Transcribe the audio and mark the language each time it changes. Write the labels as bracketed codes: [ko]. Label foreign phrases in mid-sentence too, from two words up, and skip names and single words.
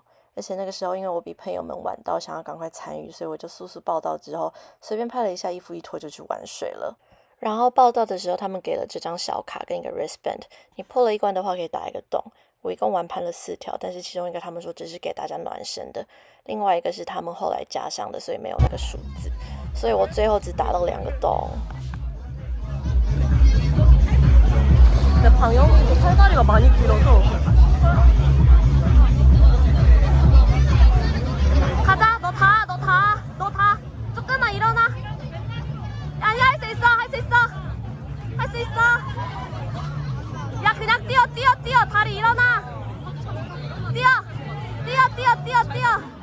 [zh] 而且那个时候因为我比朋友们晚到，想要赶快参与，所以我就速速报到之后，随便拍了一下，衣服一脱就去玩水了。然后报到的时候，他们给了这张小卡跟一个 wristband， 你破了一关的话可以打一个洞。我一共玩盘了4条，但是其中一个他们说只是给大家暖身的，另外一个是他们后来加上的，所以没有那个数字，所以我最后只打到2个洞。 [ko] 근데 방영이도 팔다리가 많이 길어서 가자 너 다 쫓겨나 일어나 아니 할 수 있어 할 수 있어 야 그냥 뛰어 다리 일어나 뛰어